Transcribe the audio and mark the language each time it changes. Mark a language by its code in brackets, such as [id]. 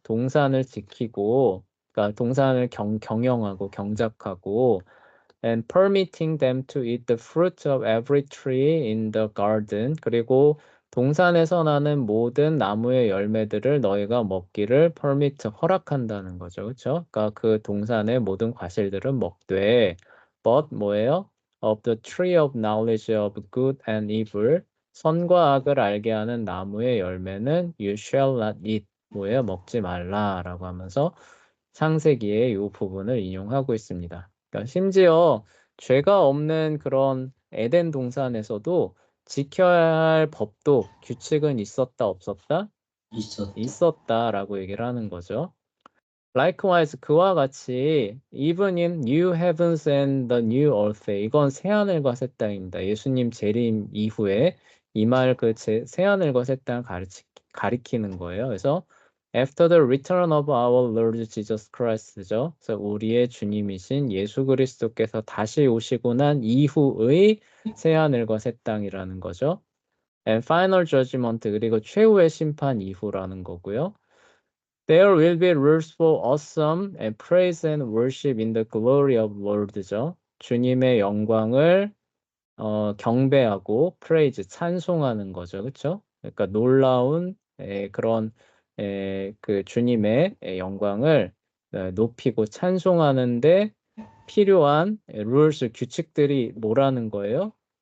[ko] 동산을 지키고 그러니까 동산을 경영하고 경작하고 [en] and permitting them to eat the fruit of every tree in the garden [ko] 그리고 동산에서 나는 모든 나무의 열매들을 너희가 먹기를 permit 허락한다는 거죠. 그쵸? 그러니까 그 동산의 모든 과실들은 먹되 but 뭐예요? [en] of the tree of knowledge of good and evil [ko] 선과 악을 알게 하는 나무의 열매는 [en] you shall not eat [ko] 뭐예요? 먹지 말라라고 하면서 창세기의 이 부분을 인용하고 있습니다. 그러니까 심지어 죄가 없는 그런 에덴 동산에서도 지켜야 할 법도 규칙은 있었다 없었다? 있었다. 있었다라고 얘기를 하는 거죠. [en] Likewise [ko] 그와 같이 [en] even in new heavens and the new earth [ko] 이건 새하늘과 새 땅입니다. 예수님 재림 이후에 이 말 그 새하늘과 새 땅을 가리키는 거예요. [en] 그래서 after the return of our Lord Jesus Christ죠. [ko] 그래서 우리의 주님이신 예수 그리스도께서 다시 오시고 난 이후의 새하늘과 새 땅이라는 거죠. [en] And final judgment [ko] 그리고 최후의 심판 이후라는 거고요. [en] There will be rules for awesome and praise and worship in the glory of Lord죠. [ko] 주님의 영광을 경배하고 praise 찬송하는 거죠. 그렇죠? 그러니까 놀라운 그런 그 주님의 영광을 높이고 찬송하는데 필요한 rules 규칙들이 뭐라는 거예요?